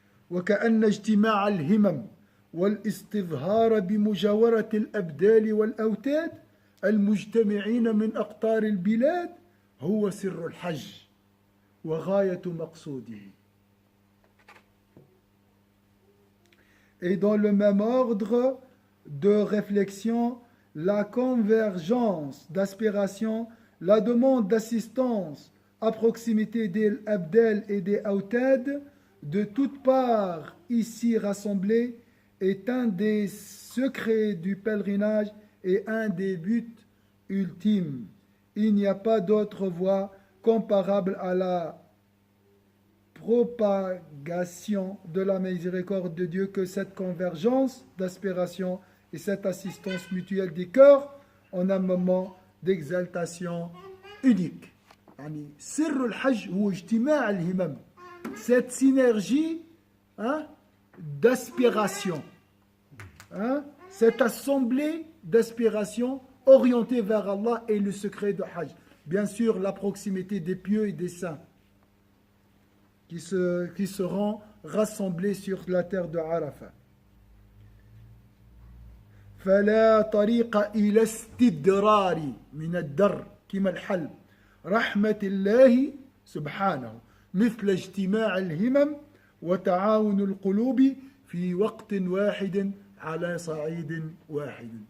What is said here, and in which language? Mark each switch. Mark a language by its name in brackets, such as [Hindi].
[Arabic] وكأن اجتماع الهمم والاستظهار بمجاورة الأبدال والأوتاد المجتمعين من أقطار البلاد هو سر الحج وغاية مقصوده. [French] Et dans le même ordre de réflexion, la convergence d'aspiration, la demande d'assistance à proximité des abdel et des autad, de toutes parts ici rassemblés, est un des secrets du pèlerinage et un des buts ultimes. Il n'y a pas d'autre voie comparable à la propagation de la miséricorde de Dieu que cette convergence d'aspiration et cette assistance mutuelle des cœurs en un moment d'exaltation unique. [Arabic] يعني سر الحج هو اجتماع الهمم. [French] Cette synergie d'aspiration, cette assemblée d'aspiration orientée vers Allah est le secret de Hajj. Bien sûr, la proximité des pieux et des saints qui seront rassemblés sur la terre de Arafat. [Arabic] فلا طريق إلى استدرار من الدر كما الحلم رحمة الله سبحانه مثل اجتماع الهمم وتعاون القلوب في وقت واحد على صعيد واحد.